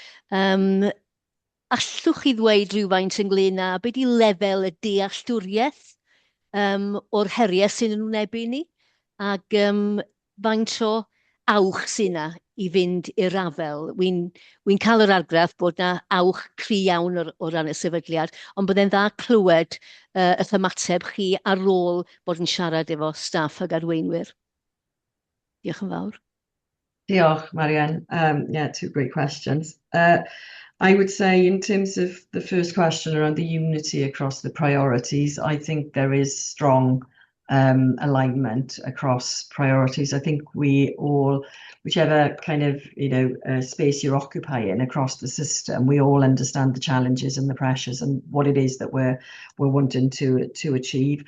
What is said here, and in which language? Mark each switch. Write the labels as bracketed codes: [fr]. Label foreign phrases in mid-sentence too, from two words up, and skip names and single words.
[cy] Allwch chi ddweud rhywfaint ynglyn â beth ydy lefel y dealltwriaeth o'r heriau sy'n yn wynebu ni ac faint o awch sy'n yna i fynd i'r afel. Wy'n cael yr argraff bod yna awch cry iawn o ran y sefydliad, ond byddai'n dda clywed y ymateb chi ar ôl bod yn siarad efo staff ac arweinwyr. Diolch yn fawr. Diolch, Marianne. [en] Yeah, two great questions. I would say in terms of the first question around the unity across the priorities, I think there is strong alignment across priorities. I think we all, whichever kind of space you're occupying across the system, we all understand the challenges and the pressures and what it is that we're wanting to achieve.